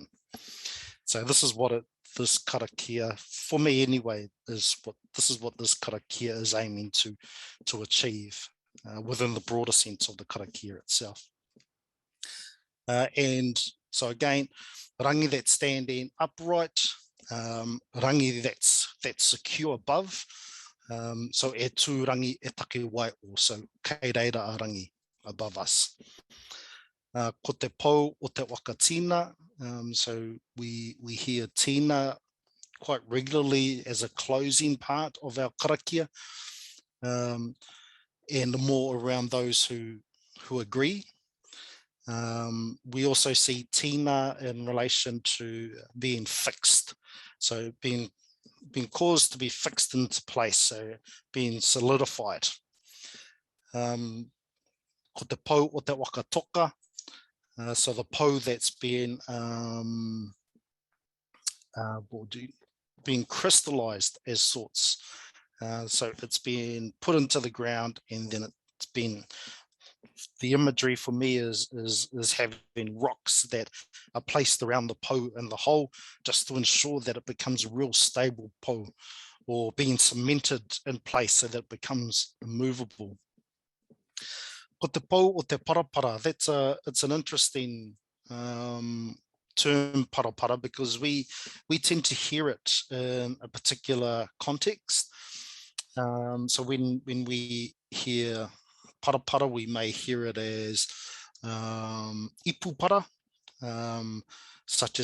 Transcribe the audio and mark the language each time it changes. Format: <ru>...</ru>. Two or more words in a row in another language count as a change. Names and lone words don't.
<en>So this is what this karakia, for me anyway, is what this karakia is aiming to achieve within the broader sense of the karakia itself. And so again, rangi that's standing upright, rangi that's secure above.</en> <mi>So e tū rangi e take wai also, kei reira a rangi</mi> <en>above us.</en> <mi>Ko te pou o te waka tina,</mi> <en>so we hear tina quite regularly as a closing part of our karakia, and more around those who agree. We also see tina in relation to being fixed, so being caused to be fixed into place, so being solidified.</en> <mi>Ko te pou o te waka toka,</mi> <en>so the pou that's been being crystallized as sorts. So it's been put into the ground, and then it's been, the imagery for me is having rocks that are placed around the pou and the hole, just to ensure that it becomes a real stable pou, or being cemented in place so that it becomes immovable.</en> <mi>Ko te pou o te parapara,</mi> <en>it's an interesting term, parapara, because we tend to hear it in a particular context. So when we hear parapara, we may hear it as ipupara, such</en>